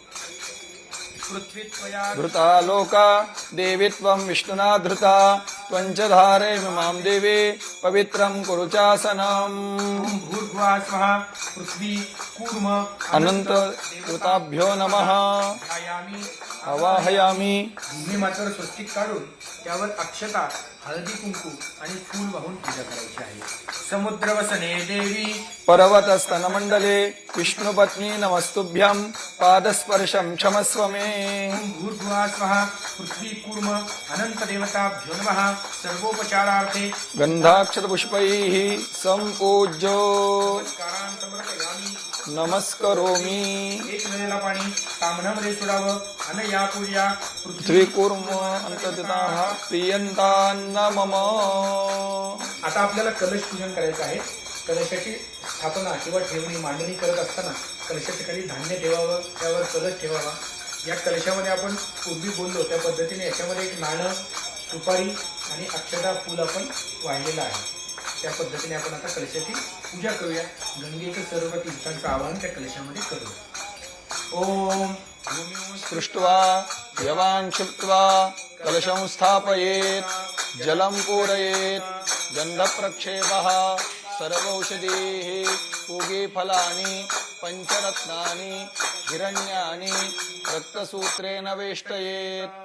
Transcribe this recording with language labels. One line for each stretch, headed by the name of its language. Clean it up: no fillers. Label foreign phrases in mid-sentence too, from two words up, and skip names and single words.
Sanskrit: पृथ्वी त्वया धृता लोका देवी त्वं विष्णुना धृता त्वञ्च धारयमि मां देवे पवित्रं कुरु चासनम्. भूर्भुवः स्वः पृथ्वी कूर्म अनंत कृताभ्यो नमः. ध्यायामि. आवाहयामि.
Marathi: भूमी मातेवर स्वस्तिक काढून त्यावर अक्षता हळदी कुंकू आणि फूल वाहून पूजा करायची आहे.
Sanskrit: समुद्रवसने देवी पर्वतस्तनमण्डले विष्णुपत्नी नमस्तुभ्यं पादस्पर्शं क्षमस्व मे. भूर्भुवः स्वः पृथ्वी कूर्म अनंत देवताभ्यो नमः. सर्वोपचारार्थे गंधाक्षरपुष्पैः संपूज्य नमस्कारान् समर्पयामि. नमस्करोमि.
Marathi: एक वेळेला पाणी ताम्हणामध्ये सोडावं.
Sanskrit: अनया पूजा पृथ्वी कुर्म अंततः प्रियंतान्न मम.
Marathi: आता आपल्याला कलश पूजन करायचं आहे. कलशाची स्थापना किंवा ठेवणी मांडणी करत असताना कलशाच्या खाली धान्य ठेवावं, त्यावर कलश ठेवावा. या कलशामध्ये आपण पूर्वी बोललो त्या पद्धतीने याच्यामध्ये एक नाणं, सुपारी आणि अक्षता फूल आपण वाहिलेलं आहे. त्या पद्धतीने आपण आता कलशाची पूजा करूया. गंगेचं सर्व तीर्थांचं आवाहन त्या कलशामध्ये करूया.
Sanskrit: ओम सृष्ट्वा यवान् क्षिप्त्वा कलशं स्थापयेत् जलं पूरयेत् गन्धप्रक्षेपः सर्वौषधीः पूगीफलानि पञ्चरत्नानि हिरण्यानि रक्तसूत्रेण वेष्टयेत्.